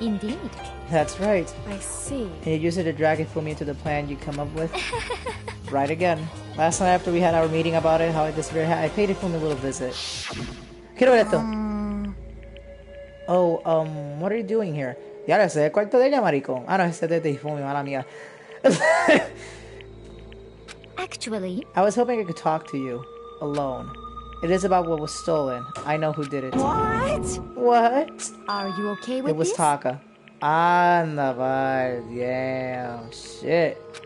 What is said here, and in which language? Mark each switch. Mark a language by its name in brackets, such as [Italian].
[English] Indeed. That's right. I see. And you used it to drag Hifumi into the plan you come up with? Right again. Last night after we had our meeting about it, how I disappeared, I paid Hifumi a little visit. [Spanish] Quiero ver esto. [English] Oh, what are you doing here? [Spanish] Ya lo sé, el cuarto de ella, maricón. Ah, no, ese es de Hifumi, mala mía. [English] Actually... I was hoping I could talk to you. Alone. It is about what was stolen. I know who did it. What? What? Are you okay with It was this? Taka. Anda, bye. Damn. Shit.